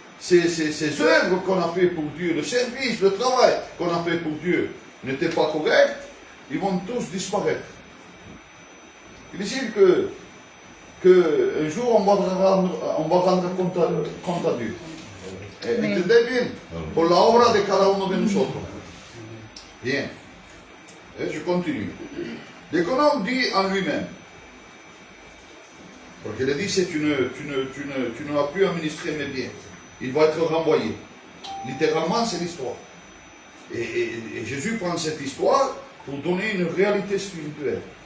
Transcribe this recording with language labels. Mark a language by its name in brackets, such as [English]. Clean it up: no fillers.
[French] ces œuvres qu'on a fait pour Dieu, le service, le travail qu'on a fait pour Dieu n'étaient pas corrects, ils vont tous disparaître. Il est sûr que un jour on va rendre compte à Dieu. [Spanish] ¿Entendés bien? Por la obra de cada uno de nosotros. [French] Bien. Et je continue. L'économe dit en lui-même, parce qu'il a dit c'est tu ne vas plus administrer mes biens. Il va être renvoyé. Littéralement, c'est l'histoire. Et Jésus prend cette histoire pour donner une réalité spirituelle.